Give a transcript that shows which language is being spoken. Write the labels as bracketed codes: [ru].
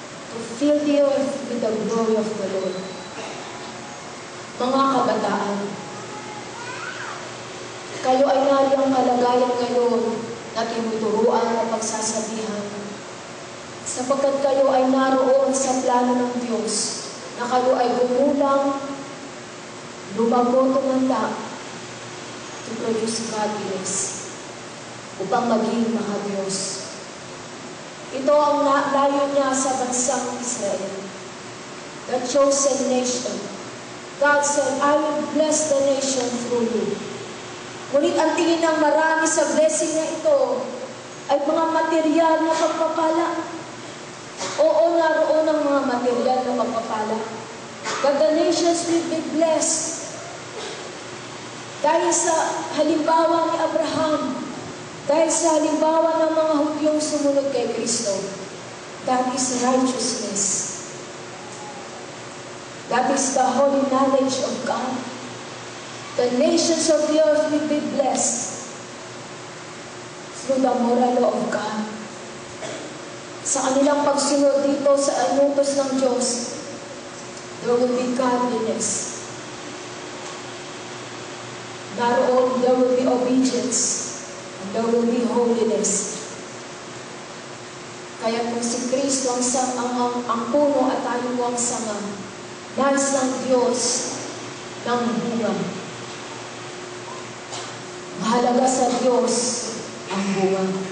[en] To fill the earth with the glory of the Lord. [tl] Mga kabataan, kayo ay nariyang kalagayan ngayon na tinuturuan at pagsasabihan, sapagkat kayo ay naroon sa plano ng Diyos na kayo ay gumulang, lumago, tumanda [en] to produce godliness [tl] upang maging mga Diyos. Ito ang layo niya sa bansang Israel, [en] the chosen nation. God said, I will bless the nation through you. [tl] Ngunit ang tingin ng marami sa blessing na ito ay mga material na pagpapala. Oo, naroon ang mga material na pagpapala. [en] But the nations will be blessed. [tl] Dahil sa halimbawa ni Abraham, dahil sa halimbawa ng mga Hudyong sumunod kay Kristo, [en] that is righteousness. That is the holy knowledge of God. The nations of the earth will be blessed through the moral law of God. [tl] Sa kanilang pagsunod dito sa inutos ng Diyos, [en] there will be godliness. Naroon, there will be obedience. And there will be holiness. [tl] Kaya kung si Kristo ang puno at tayo ang sanga, nais ng Diyos ng bunga. Mahalaga sa Diyos ang bunga.